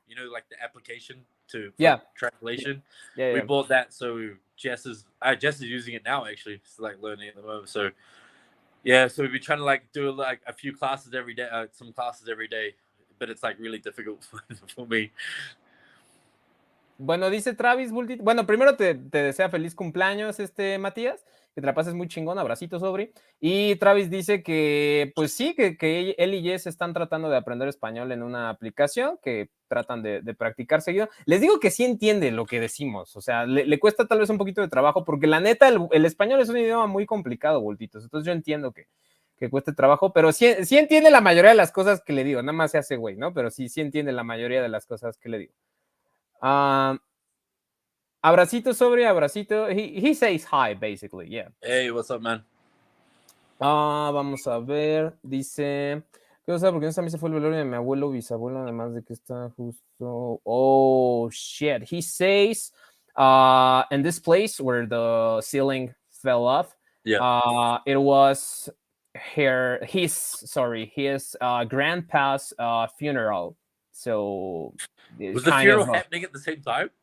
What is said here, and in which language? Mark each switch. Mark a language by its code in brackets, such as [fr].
[en] You know, like the application for translation. Yeah. We bought that, so Jess is using it now. Actually, it's like learning at the moment. So yeah, so we've been trying to like do like a few classes every day, some classes every day, but it's like really difficult for me. [es] Bueno, dice Travis Bultit. Bueno, primero te desea feliz cumpleaños, Matías. Que te la pases muy chingón, abracito, Sobri. Y Travis dice que, pues sí, que él y Jess están tratando de aprender español en una aplicación, que tratan de practicar seguido. Les digo que sí entiende lo que decimos, o sea, le cuesta tal vez un poquito de trabajo, porque la neta, el español es un idioma muy complicado, Bultitos. Entonces yo entiendo que cueste trabajo, pero sí entiende la mayoría de las cosas que le digo, nada más se hace güey, ¿no? Pero sí entiende la mayoría de las cosas que le digo. Abracito, Sobre, abracito. [en] He says hi, basically, yeah. Hey, what's up, man? [es] Vamos a ver. Dice, ¿qué pasa? Porque esta misa fue el velorio de mi abuelo bisabuelo, además de que está justo. [en] Oh, shit. He says, in this place where the ceiling fell off, it was his grandpa's funeral. So was the funeral happening at the same time?